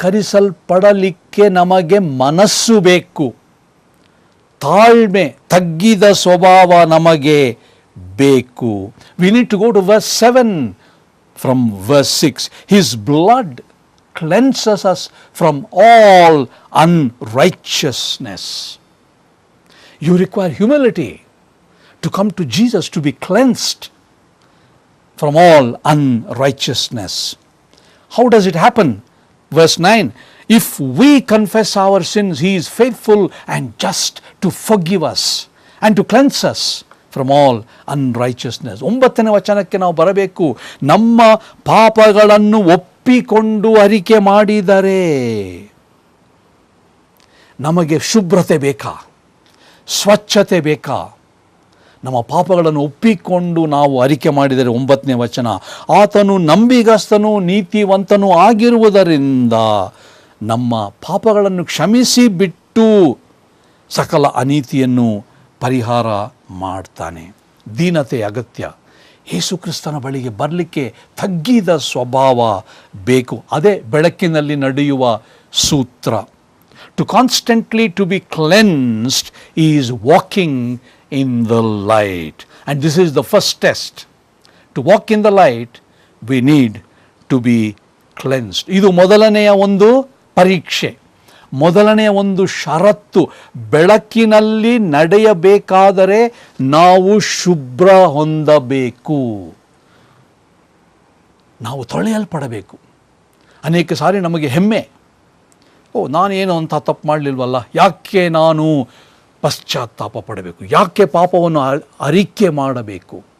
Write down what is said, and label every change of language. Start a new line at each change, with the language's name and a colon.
Kannada: ಶುದ್ಧೀಕರಿಸಲ್ಪಡಲಿಕ್ಕೆ ನಮಗೆ ಮನಸ್ಸು ಬೇಕು, ತಾಳ್ಮೆ, ತಗ್ಗಿದ ಸ್ವಭಾವ ನಮಗೆ ಬೇಕು.
English: We need to go to verse 7 from verse 6. His blood cleanses us from all unrighteousness. You require humility to come to Jesus, to be cleansed from all unrighteousness. How does it happen? Verse 9, if we confess our sins, he is faithful and just to forgive us and to cleanse us from all unrighteousness.
Kannada: 9ನೇ ವಚನಕ್ಕೆ ನಾವು ಬರಬೇಕು. ನಮ್ಮ ಪಾಪಗಳನ್ನು ಒಪ್ಪಿಕೊಂಡು ಅರಿಕೆ ಮಾಡಿದರೆ, ನಮಗೆ ಶುಭ್ರತೆ ಬೇಕಾ, ಸ್ವಚ್ಛತೆ ಬೇಕಾ? ನಮ್ಮ ಪಾಪಗಳನ್ನು ಒಪ್ಪಿಕೊಂಡು ನಾವು ಅರಿಕೆ ಮಾಡಿದರೆ, 9ನೇ ವಚನ, ಆತನು ನಂಬಿಗಸ್ತನೂ ನೀತಿವಂತನೂ ಆಗಿರುವುದರಿಂದ ನಮ್ಮ ಪಾಪಗಳನ್ನು ಕ್ಷಮಿಸಿ ಬಿಟ್ಟು ಸಕಲ ಅನೀತಿಯನ್ನು ಪರಿಹಾರ ಮಾಡ್ತಾನೆ. ದೀನತೆ ಅಗತ್ಯ. ಯೇಸು ಕ್ರಿಸ್ತನ ಬಳಿಗೆ ಬರಲಿಕ್ಕೆ ತಗ್ಗಿದ ಸ್ವಭಾವ ಬೇಕು. ಅದೇ ಬೆಳಕಿನಲ್ಲಿ ನಡೆಯುವ ಸೂತ್ರ.
English: To constantly to be cleansed is walking in the light. And this is the first test. To walk in the light, we need to be cleansed.
Kannada: ಇದು ಮೊದಲನೆಯ ಒಂದು ಪರೀಕ್ಷೆ, ಮೊದಲನೆಯ ಒಂದು ಷರತ್ತು. ಬೆಳಕಿನಲ್ಲಿ ನಡೆಯಬೇಕಾದರೆ ನಾವು ಶುಭ್ರ ಹೊಂದಬೇಕು, ನಾವು ತೊಳೆಯಲ್ಪಡಬೇಕು. ಅನೇಕ ಸಾರಿ ನಮಗೆ ಹೆಮ್ಮೆ, ನಾನೇನು ಅಂತ ತಪ್ಪು ಮಾಡಲಿಲ್ವಲ್ಲ, ಯಾಕೆ ನಾನು ಪಶ್ಚಾತ್ತಾಪ ಪಡಬೇಕು, ಯಾಕೆ ಪಾಪವನ್ನು ಅರಿಕೆ ಮಾಡಬೇಕು?